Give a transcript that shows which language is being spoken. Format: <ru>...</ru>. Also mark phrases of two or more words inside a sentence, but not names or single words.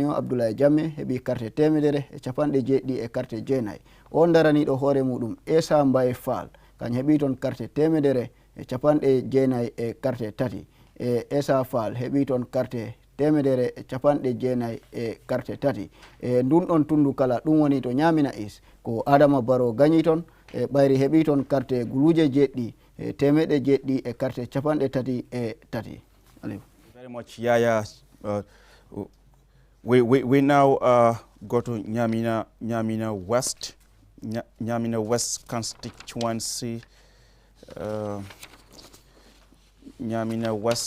<ff>o Abdoulaye Jammeh heeɓi carte temedere e capanɗe jeeɗiɗi e carte jeenayyi o daraniɗo hoore muɗum Essa Mbaye Fall kañum heeɓi toon carte temedere e capanɗe jeenayyi e carte 3 Essa Fall heeɓi toon carte temedere e capanɗe jeenayyi e carte 3 ndun ɗon tundu kala ɗum woni to ñamina is ko Adama Barrow gañi toon ɓayri heeɓi toon carte guluje jeɗɗi temeɗɗe jeɗɗi e carte capanɗe 3 e 3</ff> <en>Very much Yaya. We now go to Nyamina West, Nyamina West constituency. Nyamina West.</en>